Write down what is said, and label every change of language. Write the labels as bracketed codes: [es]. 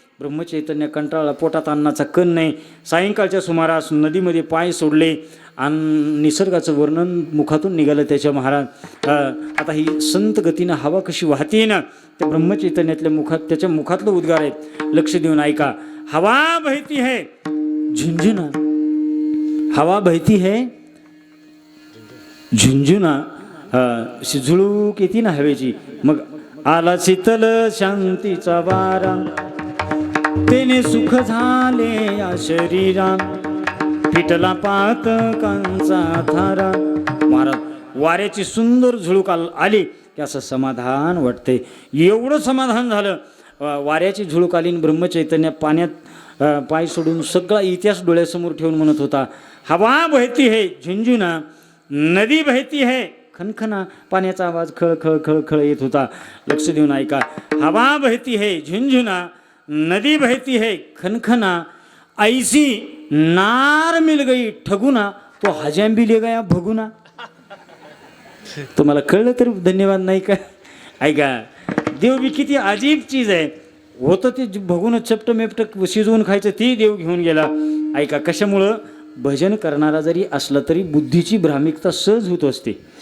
[mr] ब्रह्मचैतन्य कंटाळला. पोटात अन्नाचा कण नाही. सायंकाळच्या सुमारास नदीमध्ये पाय सोडले आणि निसर्गाचं वर्णन मुखातून निघालं त्याच्या महाराज. आता ही संत गतीनं हवा कशी वाहते ना त्या ब्रह्मचैतन्यातल्या मुखात त्याच्या मुखातलं उद्गार आहेत. लक्ष देऊन ऐका. [hi] हवा बहती है झुंझुना, हवा बहती है झुंझुना. [mr] झुळूक येते ना हवेची. मग आला शीतल शांतीचा वारा तेने सुख झाले या शरीरा पिटला पातकांचा थारा. महाराज वाऱ्याची सुंदर झुळूक आली की असं समाधान वाटते. एवढं समाधान झालं. वाऱ्याची झुळूक आली. ब्रह्मचैतन्य पाण्यात पाय सोडून सगळा इतिहास डोळ्यासमोर ठेवून म्हणत होता [hi] हवा बहती है झुंझुना, नदी बहती है खनखना. [mr] पाण्याचा आवाज खळ खळ खळ खळ येत होता. लक्ष देऊन ऐका. [hi] हवा बहती है झुंझुना, नदी बहती है खनखना. ऐसी नार मिल गई ठगुना, तो हजाम भी ले गया भगुना. [mr] तुम्हाला कळलं तर धन्यवाद नाही का. ऐका देव बी किती अजीब चीज आहे. होतं ते भगून चपट मेपट शिजवून खायचं ती देव घेऊन गेला. ऐका कशामुळं भजन करणारा जरी असला तरी बुद्धीची भ्रामिकता सहज होत असते.